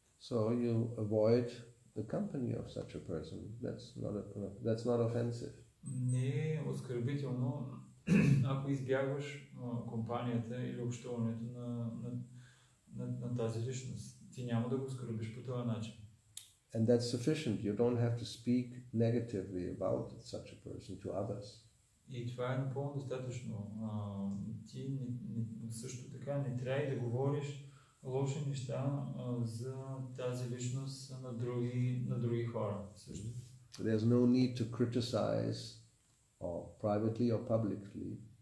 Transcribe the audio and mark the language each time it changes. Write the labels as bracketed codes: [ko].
[en] So you avoid the company of such a person. That's not offensive. [bg] Не е оскърбително, ако избягваш компанията или общуването на тази личност. Ти няма да го оскърбиш по този начин. [en] And that's sufficient. You don't have to speak negatively about such a person to others. [bg] И това е напълно достатъчно. Ти също така не трябва и да говориш лоши неща за тази личност на други хора. Също. [en] There's no need to criticize or privately or publicly.